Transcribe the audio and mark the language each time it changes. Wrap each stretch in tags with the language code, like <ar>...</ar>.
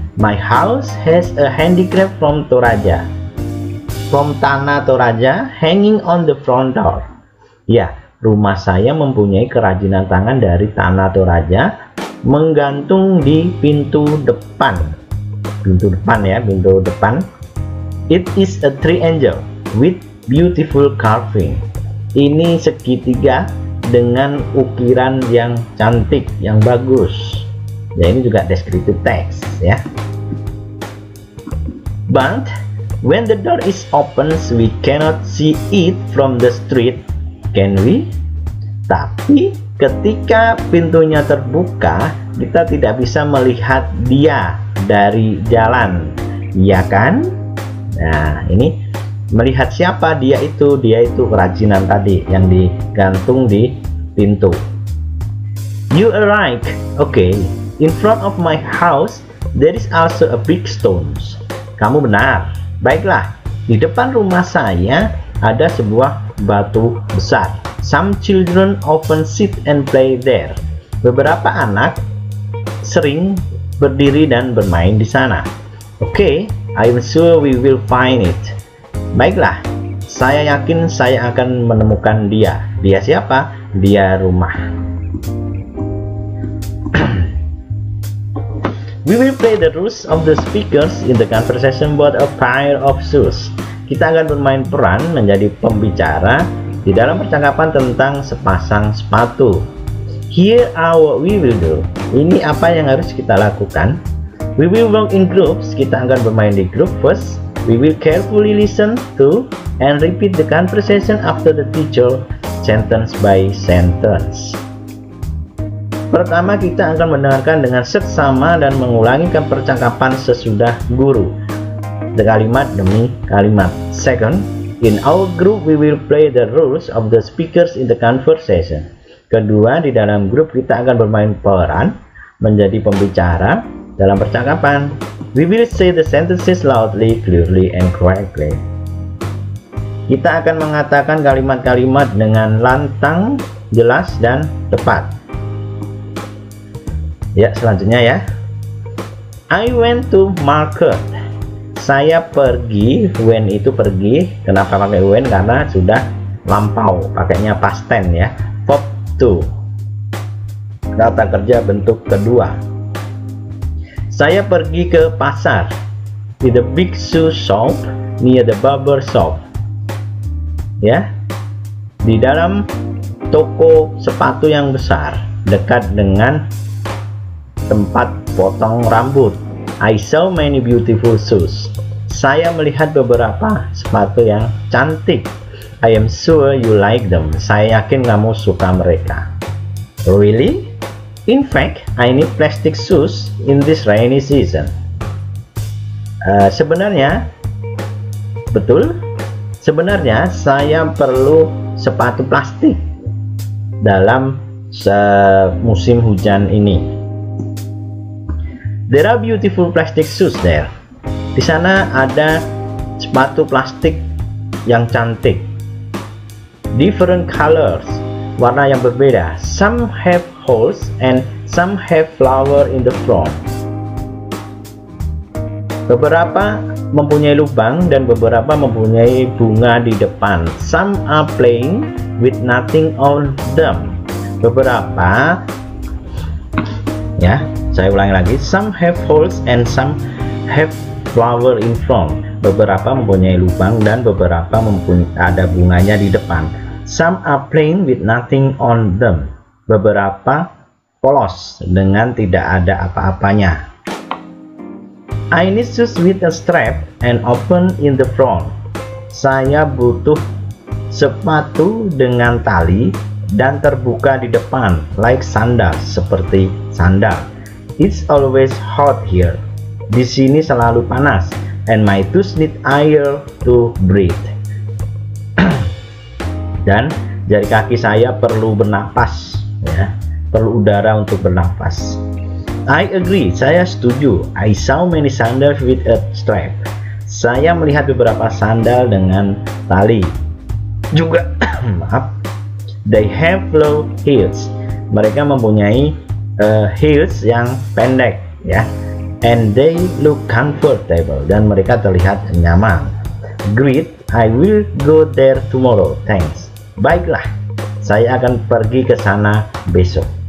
<en>My house has a handicraft from Toraja. From Tanah Toraja hanging on the front door.</en> <id>Ya, rumah saya mempunyai kerajinan tangan dari Tanah Toraja menggantung di pintu depan. Pintu depan ya, pintu depan.</id> <en>It is a triangle with beautiful carving.</en> <id>Ini segitiga dengan ukiran yang cantik, yang bagus. Ya, ini juga descriptive text ya.</id> <en>But when the door is open, we cannot see it from the street, can we?</en> <id>Tapi ketika pintunya terbuka, kita tidak bisa melihat dia dari jalan, ya kan? Nah, ini melihat siapa dia itu kerajinan tadi yang digantung di pintu.</id> <en>You are right. Okay, in front of my house there is also a big stones.</en> <id>Kamu benar. Baiklah, di depan rumah saya ada sebuah batu besar.</id> <en>Some children often sit and play there.</en> <id>Beberapa anak sering berdiri dan bermain di sana.</id> <en>Okay, I'm sure we will find it.</en> <id>Baiklah, saya yakin saya akan menemukan dia. Dia siapa? Dia rumah.</id> <en>We will play the roles of the speakers in the conversation about a pair of shoes.</en> <id>Kita akan bermain peran menjadi pembicara di dalam percakapan tentang sepasang sepatu.</id> <en>Here are what we will do.</en> <id>Ini apa yang harus kita lakukan.</id> <en>We will work in groups.</en> <id>Kita akan bermain di grup first.</id> <en>We will carefully listen to and repeat the conversation after the teacher, sentence by sentence.</en> <id>Pertama, kita akan mendengarkan dengan seksama dan mengulangi percakapan sesudah guru, kalimat demi kalimat.</id> <en>Second, in our group we will play the roles of the speakers in the conversation.</en> <id>Kedua, di dalam grup kita akan bermain peran menjadi pembicara dalam percakapan.</id> <en>We will say the sentences loudly, clearly, and correctly.</en> <id>Kita akan mengatakan kalimat-kalimat dengan lantang, jelas, dan tepat. Ya, selanjutnya ya.</id> <en>I went to market.</en> <id>Saya pergi. When itu pergi. Kenapa pakai when? Karena sudah lampau, pakainya past tense ya. Verb to, kata kerja bentuk kedua. Saya pergi ke pasar.</id> <en>To the big shoe shop near the barber shop.</en> <id>Ya, di dalam toko sepatu yang besar dekat dengan tempat potong rambut.</id> <en>I saw many beautiful shoes.</en> <id>Saya melihat beberapa sepatu yang cantik.</id> <en>I am sure you like them.</en> <id>Saya yakin kamu suka mereka.</id> <en>Really? In fact, I need plastic shoes in this rainy season.</en> <id>Sebenarnya, betul. Sebenarnya saya perlu sepatu plastik dalam musim hujan ini.</id> <en>There are beautiful plastic shoes there.</en> <id>Di sana ada sepatu plastik yang cantik.</id> <en>Different colors,</en> <id>warna yang berbeda.</id> <en>Some have holes and some have flower in the front.</en> <id>Beberapa mempunyai lubang dan beberapa mempunyai bunga di depan.</id> <en>Some are plain with nothing on them.</en> <id>Beberapa, ya, saya ulangi lagi.</id> <en>Some have holes and some have flower in front.</en> <id>Beberapa mempunyai lubang dan beberapa ada bunganya di depan.</id> <en>Some are plain with nothing on them.</en> <id>Beberapa polos dengan tidak ada apa-apanya.</id> <en>I need shoes with a strap and open in the front.</en> <id>Saya butuh sepatu dengan tali dan terbuka di depan,</id> <en>like sandal,</en> <id>seperti sandal.</id> <en>It's always hot here.</en> <id>Di sini selalu panas,</id> <en>and my toes need air to breathe.</en> <id>Dan jari kaki saya perlu bernapas, ya, perlu udara untuk bernapas.</id> <en>I agree,</en> <id>saya setuju.</id> <en>I saw many sandals with a strap.</en> <id>Saya melihat beberapa sandal dengan tali. Juga, maaf,</id> <en>they have low heels.</en> <id>Mereka mempunyai heels yang pendek, ya.</id> <en>And they look comfortable.</en> <id>Dan mereka terlihat nyaman.</id> <en>Great, I will go there tomorrow. Thanks.</en> <id>Baiklah, saya akan pergi ke sana besok.</id>